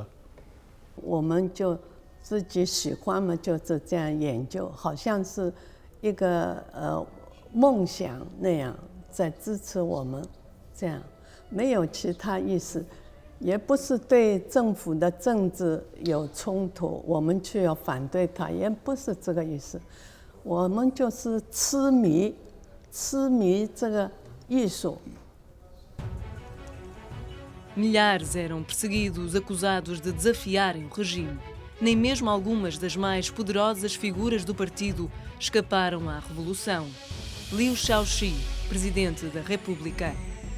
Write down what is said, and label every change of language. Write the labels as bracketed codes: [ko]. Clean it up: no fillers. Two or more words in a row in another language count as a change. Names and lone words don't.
[zh] 我们就自己喜欢嘛，就是这样研究，好像是一个梦想那样在支持我们，这样没有其他意思，也不是对政府的政治有冲突，我们去要反对它，也不是这个意思，我们就是痴迷这个艺术。 [pt] Milhares eram perseguidos, acusados de desafiarem o regime. Nem mesmo algumas das mais poderosas figuras do partido escaparam à revolução. Liu Shaoxi, presidente da República.